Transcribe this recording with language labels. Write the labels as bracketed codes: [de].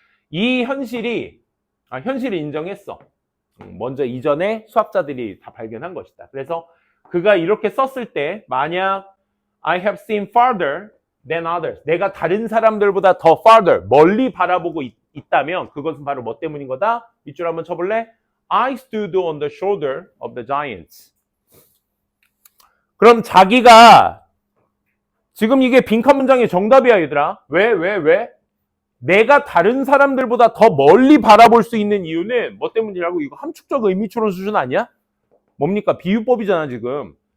[ko] 이 현실을 인정했어. 먼저 이전에 수학자들이 다 발견한 것이다. 그래서 그가 이렇게 썼을 때 만약 [en] I have seen farther than others, [ko] 내가 다른 사람들보다 더 farther, 멀리 바라보고 있다면 그것은 바로 뭐 때문인 거다? 밑줄 한번 쳐볼래? [en] I stood on the shoulder of the giants. [ko] 그럼 자기가 지금 이게 빈칸 문장의 정답이야, 얘들아. 왜? 내가 다른 사람들보다 더 멀리 바라볼 수 있는 이유는 뭐 때문이라고? 이거 함축적 의미추론 수준 아니야? 뭡니까? 비유법이잖아, 지금.